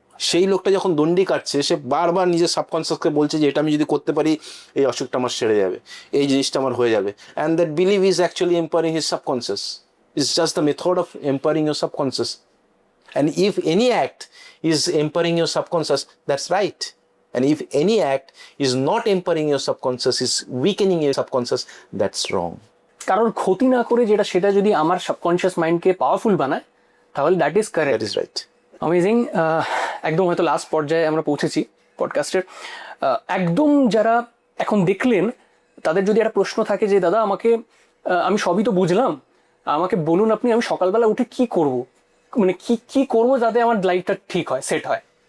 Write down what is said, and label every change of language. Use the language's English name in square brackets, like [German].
[Bangla] সেই লোকটা যখন দণ্ডি কাটছে সে বারবার নিজের সাবকনসিয়াসকে বলছে যে এটা আমি যদি করতে পারি এই অসুখটা আমার সেরে যাবে, এই জিনিসটা আমার হয়ে যাবে। [English] And that believe is actually empowering his subconscious. It's just the method of empowering your subconscious. And if any act is empowering your subconscious, that's right. And if any act is not empowering your subconscious, is weakening your subconscious, that's wrong. [Bangla] কারোর ক্ষতি না করে সেটা যদি আমার subconscious মাইন্ডকে powerful বানায় তাহলে [English] That is correct. That is right. Amazing. [Bangla] একদম হয়তো লাস্ট পর্যায়ে আমরা পৌঁছেছি পডকাস্টের। একদম যারা এখন দেখলেন তাদের যদি একটা প্রশ্ন থাকে যে দাদা আমাকে, আমি সবই তো বুঝলাম, আমাকে বলুন আপনি আমি সকালবেলা উঠে কি করব, মানে কি করব যাতে আমার লাইফটা ঠিক হয়, সেট হয়।